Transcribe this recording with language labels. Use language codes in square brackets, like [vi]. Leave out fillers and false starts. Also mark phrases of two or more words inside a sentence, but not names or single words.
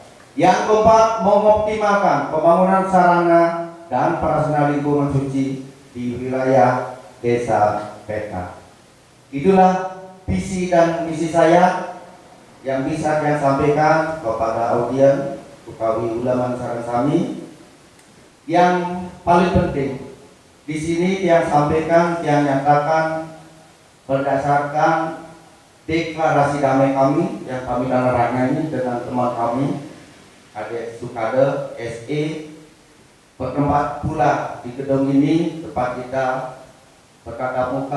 [id] Yang keempat, mengoptimalkan pembangunan sarana dan prasarana lingkungan suci di wilayah desa Petak. Itulah visi dan misi saya yang bisa saya sampaikan kepada audien [ban] utawi ulama sareng sami. [id] Yang paling penting di sini yang sampaikan, yang nyatakan berdasarkan deklarasi damai kami yang kami tandatangani dengan teman kami Kadek Sukade SE, bertempat pula di gedung ini tempat kita bertatap muka.